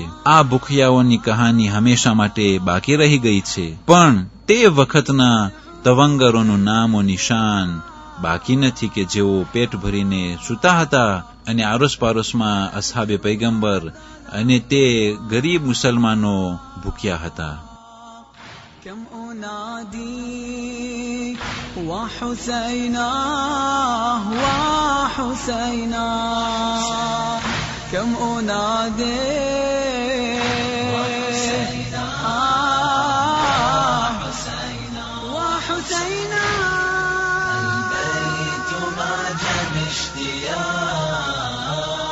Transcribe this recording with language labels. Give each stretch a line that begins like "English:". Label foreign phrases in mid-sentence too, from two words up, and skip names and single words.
Gujarati: આ ભૂખ્યાઓની કહાની હંમેશા માટે બાકી રહી ગઈ છે, પણ તે વખતના તવંગરોનું નામો નિશાન બાકી નથી કે જેઓ પેટ ભરીને સૂતા હતા અને આરોસ પારોસમાં અસ્હાબે પૈગંબર અને તે ગરીબ મુસલમાનો ભૂખ્યા હતા.
Arabic: كم أنادي وحسينا وحسينا كم أنادي وحسينا وحسينا البيت معجب اشتياق